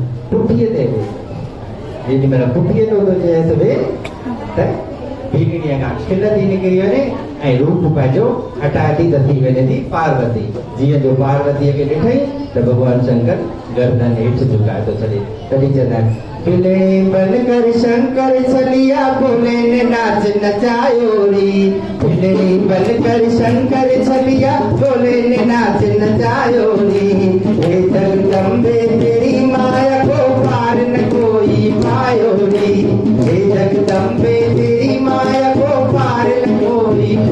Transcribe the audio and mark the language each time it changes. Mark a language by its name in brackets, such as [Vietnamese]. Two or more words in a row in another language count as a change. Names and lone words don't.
[Sindhi] पुठीअ ते जेॾी महिल पुठीअ ते थो चएसि वे त भीड़ीअ खां खिल थी निकिरी वञे ऐं रूप पंहिंजो हटाए थी त थी वञे थी पार्वती जीअं जो पार्वतीअ खे ॾिठई त भॻवान शंकर गर्दन हेठि झुकाए थो छॾे तॾहिं चवंदा आहिनि [Hindi] खिले बल कर शंकर छलिया बोले ने नाच नचायो री खिले बल कर शंकर छलिया बोले ने नाच नचायो री हे जगदम्बे तेरी माया को पार न कोई पायो री हे जगदम्बे तेरी माया को पार न कोई